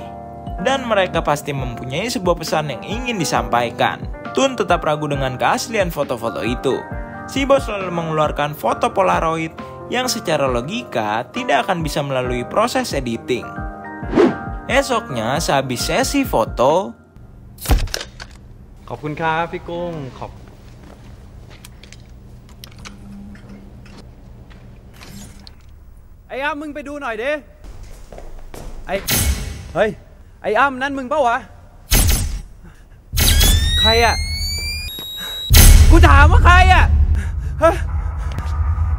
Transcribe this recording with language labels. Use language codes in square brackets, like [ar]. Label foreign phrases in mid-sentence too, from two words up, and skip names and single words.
[id] Dan mereka pasti mempunyai sebuah pesan yang ingin disampaikan. Tun tetap ragu dengan keaslian foto-foto itu. Si bos lalu mengeluarkan foto polaroid yang secara logika tidak akan bisa melalui proses editing. Esoknya sehabis sesi foto, [th] ขอบคุณครับพี่กุ้งไอ้อ้ำมึงไปดูหน่อยดิเฮ้ยไอ้อ้ำนั่นมึงเปล่าวะใครอ่ะกูถามว่าใครอ่ะฮะ